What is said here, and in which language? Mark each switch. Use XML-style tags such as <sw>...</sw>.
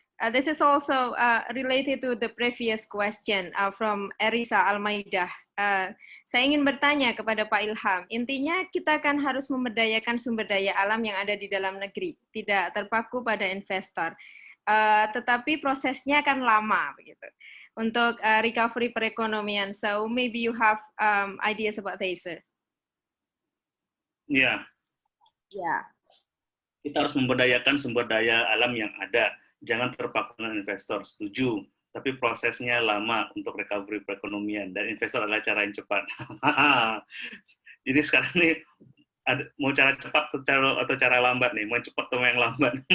<en>This is also related to the previous question from Erisa Almaidah.</en> <id>Saya ingin bertanya kepada Pak Ilham, intinya kita kan harus memberdayakan sumber daya alam yang ada di dalam negeri, tidak terpaku pada investor. Tetapi prosesnya kan lama begitu untuk recovery perekonomian.</id> <en>So maybe you have ideas about this, sir.</en> <id>Ya. Kita harus memberdayakan sumber daya alam yang ada. Jangan terpaku dengan investor, setuju. Tapi prosesnya lama untuk recovery perekonomian dan investor adalah cara yang cepat. Jadi sekarang ini mau cara cepat atau cara lambat nih, mau cepat atau yang lambat.</id>